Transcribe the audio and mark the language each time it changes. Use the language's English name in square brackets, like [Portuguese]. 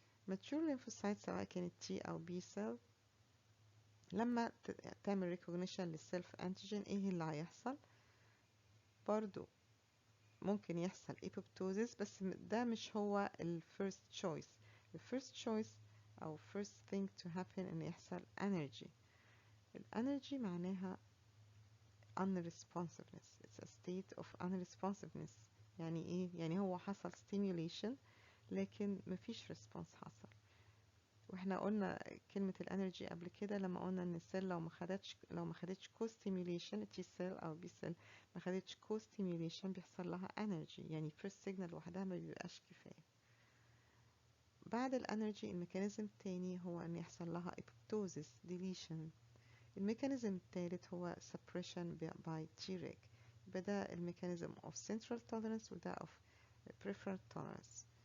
[English] mature lymphocyte [Arabic] سواء كانت T أو B cell لما تعمل recognition للسيلف انتيجين ايه اللي هيحصل؟ برضو ممكن يحصل apoptosis، بس ده مش هو [English] first choice. first choice [Arabic] أو [English] first thing to happen [Arabic] إن يحصل [English] energy. energy [Arabic] معناها [English] unresponsiveness. It's a state of unresponsiveness. [Arabic] يعني ايه؟ يعني هو حصل stimulation لكن مفيش response حصل. واحنا قلنا كلمة الانرجي قبل كده لما قلنا ان السيل لو ما خدتش كو ستيميوليشن، تي سيل او بي سيل ما خدتش كو ستيميوليشن بيحصل لها انرجي، يعني فيرست سيجنال لوحدها ما بيبقاش كفاية. بعد الانرجي الميكانيزم التاني هو ان يحصل لها [English] apoptosis deletion. [Arabic] الميكانيزم التالت هو [English] suppression by Treg. [Arabic] يبقى ده الميكانيزم [English] of central tolerance [Arabic] وده [English] of peripheral tolerance.